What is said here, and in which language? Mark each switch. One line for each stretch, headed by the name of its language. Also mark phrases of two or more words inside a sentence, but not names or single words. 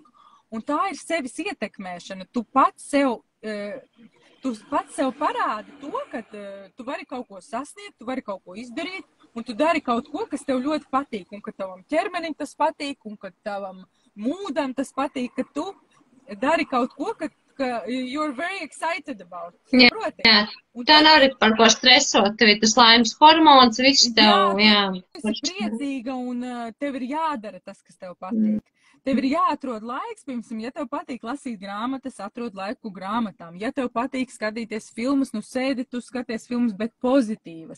Latvian: Un tā ir sevis ietekmēšana. Tu pats sev parādi to, ka tu vari kaut ko sasniegt, tu vari kaut ko izdarīt, un tu dari kaut ko, kas tev ļoti patīk, un ka tavam ķermenim tas patīk, un ka tavam mūdam tas patīk, ka tu dari kaut ko, ka
English: you're very excited about.
Latvian: Jā. Tā nav arī par ko stresot, tev ir tas laimes hormons, viss tev, jā. Tu esi priecīga, un tev ir jādara tas, kas tev patīk. Tev ir jāatrod laiks, piemēram, ja tev patīk lasīt grāmatas, atrod laiku grāmatām. Ja tev patīk skatīties filmas, sēdi, tu skaties filmas, bet pozitīvas.